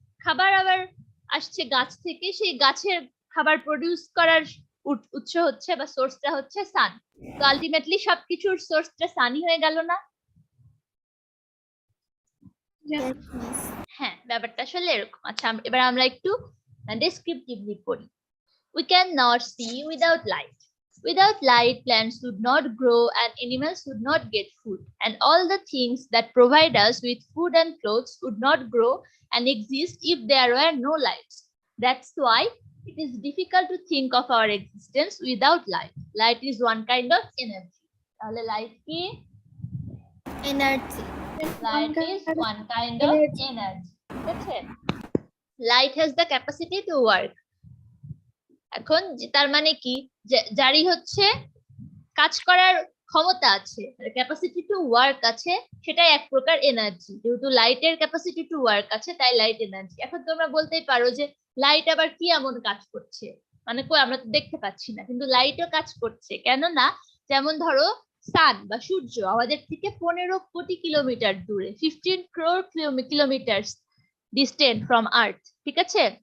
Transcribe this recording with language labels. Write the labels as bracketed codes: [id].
[bn] খাবার আবার আসছে গাছ থেকে, সেই গাছের খাবার প্রডিউস করার উৎস হচ্ছে বা সোর্সটা হচ্ছে সান। তো আলটিমেটলি সবকিছুর সোর্সটা সানই হয়ে গেল না? হ্যাঁ, ব্যাপারটা আসলে এরকম। আচ্ছা, এবার আমরা একটু ডেসক্রিপটিভলি পড়ি। [en] We cannot see without light. Without light, plants would not grow and animals would not get food. And all the things that provide us with food and clothes would not grow and exist if there were no lights. That's why it is difficult to think of our existence without light. Light is one kind of energy. [bn] তাহলে light কি? Energy. [en] Light is one kind of energy. Okay. Light has the capacity to work. [bn] এখন তার মানে কি? যারই হচ্ছে কাজ করার ক্ষমতা আছে, ক্যাপাসিটি টু ওয়ার্ক আছে, সেটাই এক প্রকার এনার্জি। যেহেতু লাইটের ক্যাপাসিটি টু ওয়ার্ক আছে, তাই লাইট এনার্জি। এখন তোমরা বলতেই পারো যে লাইট আবার কি এমন কাজ করছে? মানে কই, আমরা তো দেখতে পাচ্ছি না, কিন্তু লাইটও কাজ করছে। কেননা যেমন ধরো সান বা সূর্য আমাদের থেকে 15 কোটি কিলোমিটার দূরে, 15 crore কিলোমিটার [en] Distant from earth. [bn] ঠিক আছে?